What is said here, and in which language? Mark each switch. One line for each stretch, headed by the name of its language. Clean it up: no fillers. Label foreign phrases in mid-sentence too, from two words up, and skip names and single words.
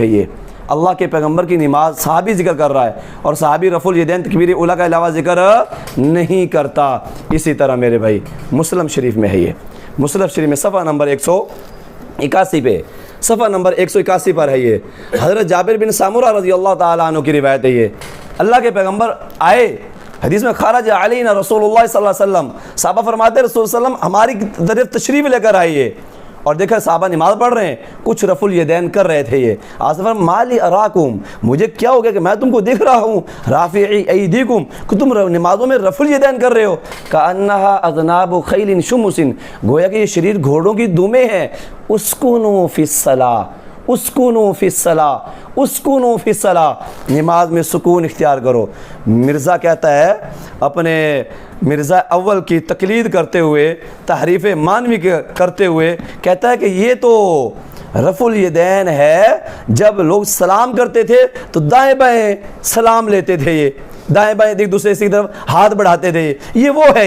Hindi: ये अल्लाह के पैगंबर की नमाज सहाबी जिक्र कर रहा है, और सहाबी रफ़ुल यदैन तकबीर उला का अलावा जिक्र नहीं करता। इसी तरह मेरे भाई मुस्लिम शरीफ में है, ये मुस्लिम शरीफ में सफ़ा नंबर 181 पे, सफ़ा नंबर 181 पर है। ये हज़रत जाबिर बिन सामुरा
Arabic: رضي الله تعالى عنه
Hindi: की रिवायत है। ये अल्लाह के पैगंबर आए, हदीस में
Arabic: خرج علينا رسول الله صلى الله عليه وسلم,
Hindi: साहबा फरमाते रसूल सल्लम हमारी तरफ तशरीफ़ लेकर आइए, और देखा साहबा नमाज़ पढ़ रहे हैं, कुछ रफ़ुल यदैन कर रहे थे। ये आसफ़र
Arabic: ما لي أراكم,
Hindi: मुझे क्या हो गया कि मैं तुमको देख रहा हूँ,
Arabic: رافعي أيديكم,
Hindi: कि तुम नमाज़ों में रफ़ुल यदैन कर रहे हो।
Arabic: كأنها أذناب خيل شمس,
Hindi: गोया कि ये शरीर घोड़ों की दुमें हैं।
Arabic: اسكنوا في الصلاة اسكنوا في الصلاة اسكنوا في الصلاة,
Hindi: नमाज में सुकून इख्तियार करो। मिर्ज़ा कहता है, अपने मिर्ज़ा अव्वल की तकलीद करते हुए, तहरीफ़ मानवी करते हुए कहता है कि ये तो रफ़ुल यदैन है, जब लोग सलाम करते थे तो दाएं बाएं सलाम लेते थे, ये दाएं बाएं एक दूसरे की तरफ हाथ बढ़ाते थे, ये वो है।